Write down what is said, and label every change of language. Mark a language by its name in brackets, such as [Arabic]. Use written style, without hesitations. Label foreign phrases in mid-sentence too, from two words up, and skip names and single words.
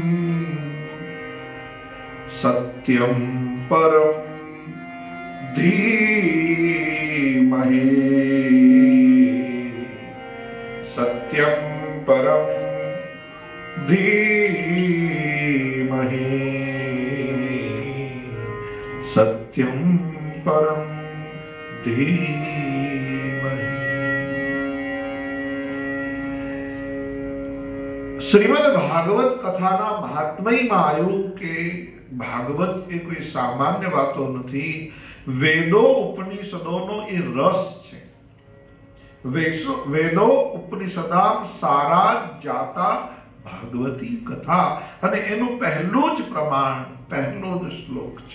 [Sanskrit] सत्यं परं धीमहि सत्यं परं धीमहि सत्यं परं धीमहि। [Gujarati] શ્રીમદ્ ભાગવત કથાના મહાત્મ્યમાં આવ્યું કે ભાગવત એ કોઈ સામાન્ય વાતો નથી, વેદો ઉપનિષદોનો એ રસ છે। [Sanskrit] વેદો ઉપનિષદામ સારા જાતા [Gujarati] ભાગવતી કથા અને એનું પહેલું જ પ્રમાણ, પહેલો જ શ્લોક છે।